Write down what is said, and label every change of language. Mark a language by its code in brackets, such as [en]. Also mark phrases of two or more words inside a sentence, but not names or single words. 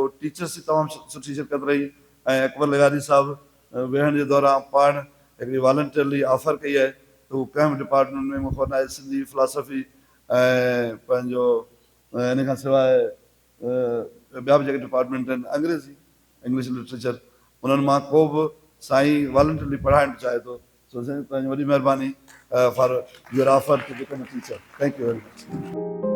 [sd] टीचर्स जी तमामु सुठी शिरकत रही ऐं अकबर लगारी साहिबु वेहण जे दौरान पाण हिकिड़ी [en] voluntarily offer [sd] कई आहे त हू कंहिं बि डिपार्टमेंट में मूंखां न आहे सिंधी फिलासफ़ी ऐं पंहिंजो हिन खां सवाइ ॿिया बि जेके डिपार्टमेंट आहिनि अंग्रेज़ी [en] English literature [sd] उन्हनि मां को बि साईं वॉलंटियरली पढ़ाइणु चाहे थो। सो साईं तव्हांजी वॾी महिरबानी [en] for your offer to become a teacher. thank you very much.